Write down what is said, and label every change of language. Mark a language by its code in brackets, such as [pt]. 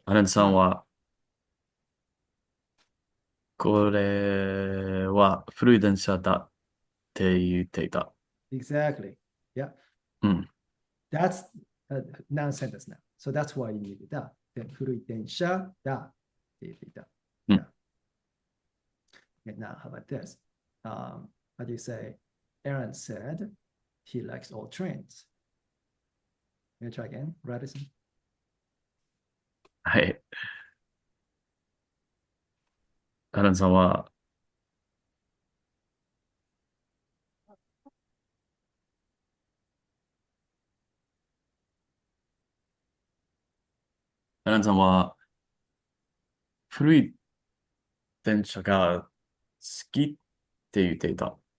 [ja] アレンさんは、これは古い電車だって言っていた。 [en] Exactly. Yeah. うん。 That's a noun sentence now. So that's why you need that. Then [ja] 古い電車だって言っていた。うん。 [en] Yeah. Okay, now how about this? How do you say? Aaron said he likes all trains. Can you try again, Radisson? [ja] はい。アレンさんは、アレンさんは、古い電車が好きって言っていた。